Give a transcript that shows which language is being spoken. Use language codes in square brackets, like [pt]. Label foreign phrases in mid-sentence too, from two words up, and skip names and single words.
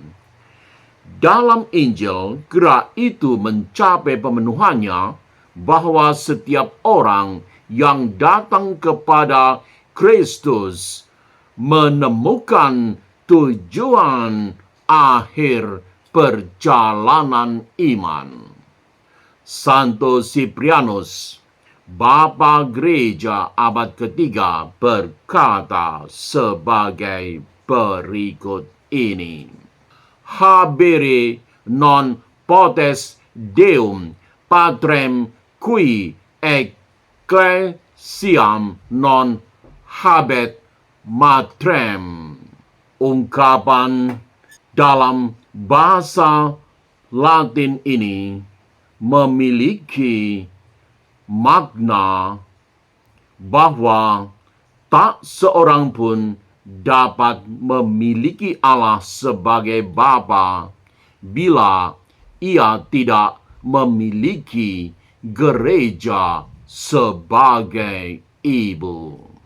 [id] Dalam Injil, gerak itu mencapai pemenuhannya bahwa setiap orang yang datang kepada Kristus menemukan tujuan akhir perjalanan iman. Santo Siprianus, Bapa Gereja abad ketiga, berkata sebagai berikut ini. [la] Habere non potes Deum patrem qui ecclesiam non habet matrem. [id] Ungkapan dalam bahasa Latin ini memiliki makna bahwa Tak seorang pun dapat memiliki Allah sebagai Bapa bila ia tidak memiliki gereja sebagai ibu.